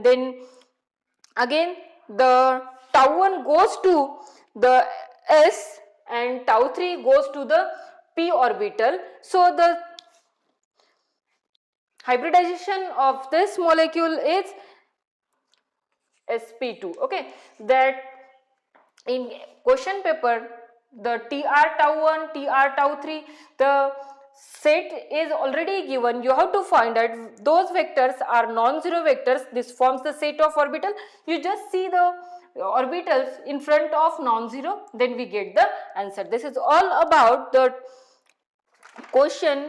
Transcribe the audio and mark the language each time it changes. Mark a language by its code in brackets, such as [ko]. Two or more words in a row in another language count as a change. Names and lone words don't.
[en] Then again the tau 1 goes to the s and tau 3 goes to the p orbital. So the hybridization of this molecule is sp2. Okay, that in question paper the Tr tau 1, Tr tau 3, the set is already given. You have to find out those vectors are non-zero vectors. This forms the set of orbital. You just see the orbitals in front of non-zero, then we get the answer. This is all about the question.